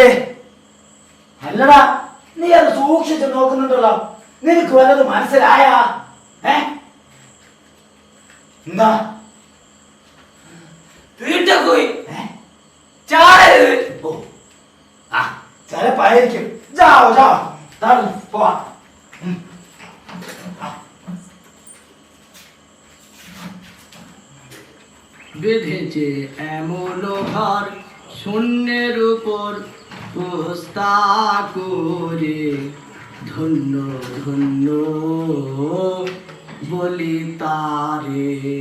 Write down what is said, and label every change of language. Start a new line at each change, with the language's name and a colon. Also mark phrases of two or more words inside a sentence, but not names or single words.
Malayalam: അല്ലടാ, നീ അത് സൂക്ഷിച്ച് നോക്കുന്നുണ്ടല്ലോ, നിനക്ക് വല്ലത് മനസ്സിലായ? എന്താ വീട്ടിൽ ചിലപ്പായിരിക്കും.
Hindi: जाओ जाओ പോവാ.
Bangla: বেঁধেছে এমলো ঘর শূন্যের উপর পোস্তা করে ধন্য ধন্য বলি তারে।